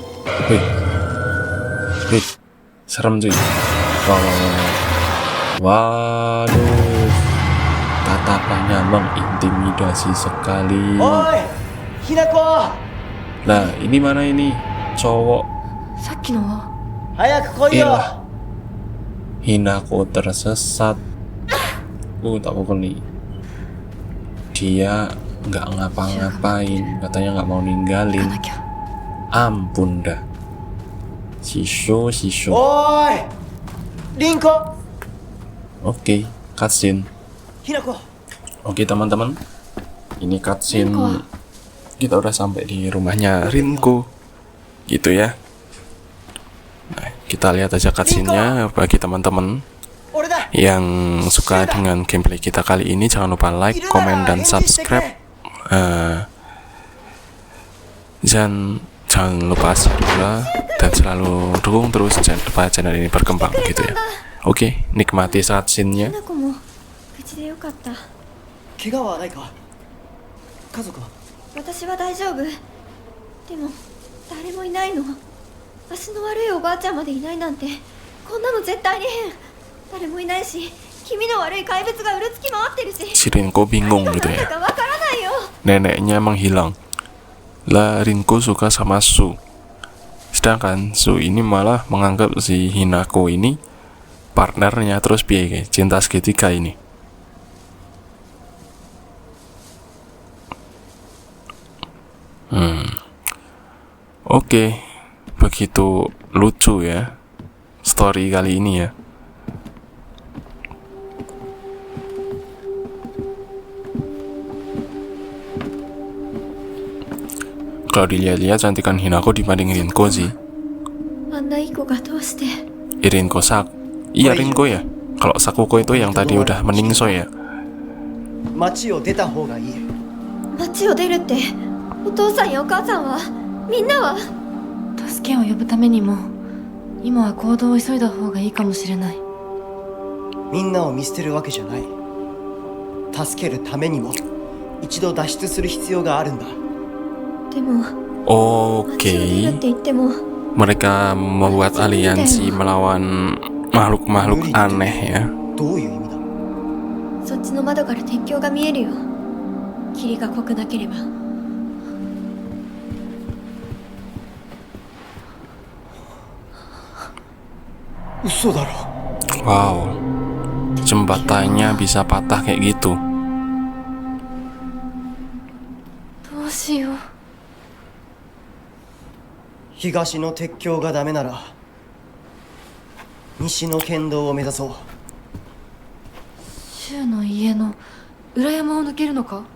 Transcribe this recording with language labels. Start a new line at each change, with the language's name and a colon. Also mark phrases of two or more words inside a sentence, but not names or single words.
Indonesian: Wih, serem cuy. Waduh, tatapannya mengintimidasi sekali. Oi, Hinako! Nah, ini mana ini? Cowok.
Japanese: さっきのは早く来いよ
Indonesian: Ilah, Hinako tersesat. Tak pukul nih. Dia nggak ngapa-ngapain, katanya nggak mau
Japanese: 行か
Indonesian: ninggalin.
Japanese: なきゃ
Indonesian: Ampun dah. Shisho.
Japanese: おーいリンコ
Indonesian: Oke, cutscene. ひなこ Oke teman-teman, ini cutscene. Rinko. Kita udah sampai di rumahnya Rinko, gitu ya. Nah, kita lihat aja cutscene-nya bagi teman-teman
Japanese: 俺だ
Indonesian: yang suka dengan gameplay kita kali ini. Jangan lupa like, komen, dan subscribe. Jangan lupa subscribe dan selalu dukung terus supaya channel ini berkembang gitu ya. Oke, nikmati cutscene-nya.
Japanese: ひなこも無事でよかった。怪我はないか家族は私は大丈夫。でも誰もいないの。足の悪いおばあちゃんまでいないなんて、こんなの絶対に変。誰もいないし、気味の悪い怪物がうろつき回ってるし。
Indonesian: Si Rinko bingung
Japanese: 何
Indonesian: gitu
Japanese: が何だ
Indonesian: ya.
Japanese: かわからないよ。
Indonesian: Neneknya menghilang. Lah Rinko suka sama Su. Sedangkan Su ini malah menganggap si Hinako ini partnernya. Terus piye guys, cinta segitiga ini. Oke, begitu lucu ya story kali ini ya. Kalau dilihat-lihat cantikan Hinako dibanding Rinko sih.
Japanese: あんないい子がどうして。
Indonesian: Rinko Sak. Iya Rinko ya. Kalau Sakuko itu yang tadi udah meningsoy ya.
Japanese: 街を出た方がいい街街を出るって、お父さんやお母さんは、みんなは。助けを呼ぶためにも今は行動を急いだ方がいいかもしれない。みんなを見捨てるわけじゃない。助けるためにも一度脱出する必要があるんだ。でも
Indonesian: Oke,
Japanese: 街を出るって言っても
Indonesian: mereka membuat aliansi melawan makhluk-makhluk aneh ya.
Japanese: どういう意味だ。そっちの窓から鉄橋が見えるよ。霧が濃くなければ。嘘だろ。
Indonesian: Wow, jembatannya bisa patah kayak gitu.
Japanese: どうしよう。東の鉄橋がダメなら西の県道を目指そう。柊の家の裏山を抜けるのか。